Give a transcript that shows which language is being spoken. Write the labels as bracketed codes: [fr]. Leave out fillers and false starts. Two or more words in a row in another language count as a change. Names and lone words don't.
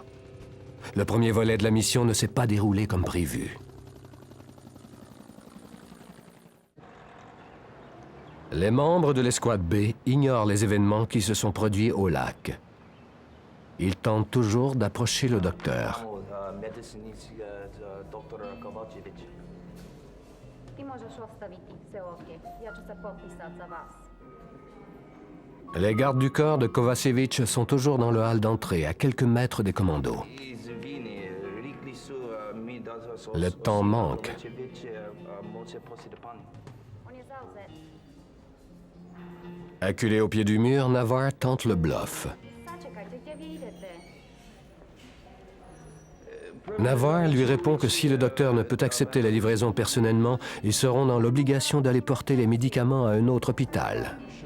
[fr] Le premier volet de la mission ne s'est pas déroulé comme prévu. Les membres de l'escouade B ignorent les événements qui se sont produits au lac. Ils tentent toujours d'approcher le docteur. [bs] Ti možeš ostaviti, sve ovdje. Ja ću se popisat za vas. [fr] Les gardes du corps de Kovacevic sont toujours dans le hall d'entrée, à quelques mètres des commandos. Le temps manque. [bs] On je zauzet. [fr] Acculé au pied du mur, Navarre tente le bluff. [bs] Sačekajte, gdje vi idete? [fr] Navarre lui répond que si le docteur ne peut accepter la livraison personnellement, ils seront dans l'obligation d'aller porter les médicaments à un autre hôpital.